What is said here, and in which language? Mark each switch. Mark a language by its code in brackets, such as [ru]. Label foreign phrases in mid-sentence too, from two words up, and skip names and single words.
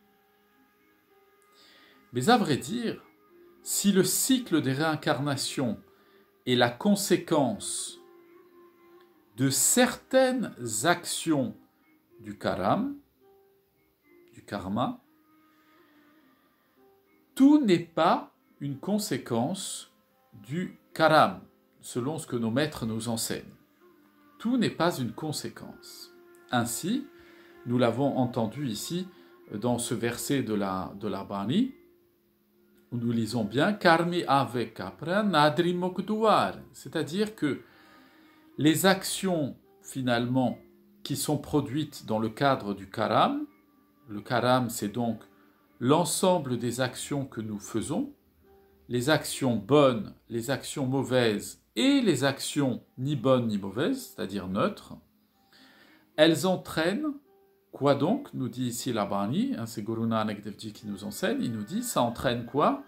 [fr] Mais à vrai dire, si le cycle des réincarnations est la conséquence de certaines actions du karma, tout n'est pas une conséquence du karma, selon ce que nos maîtres nous enseignent. Tout n'est pas une conséquence. Ainsi, nous l'avons entendu ici dans ce verset de la Bani, où nous lisons bien [pa] ਕਰਮੀ ਆਵੈ ਕਪੜਾ ਨਦਰੀ ਮੋਖੁ ਦੁਆਰੁ, [fr] c'est-à-dire que les actions finalement qui sont produites dans le cadre du karam, le karam c'est donc l'ensemble des actions que nous faisons, les actions bonnes, les actions mauvaises et les actions ni bonnes ni mauvaises, c'est-à-dire neutres, elles entraînent, quoi donc, nous dit ici la Bani, c'est Guru Nanak Dev Ji qui nous enseigne, il nous dit, ça entraîne quoi?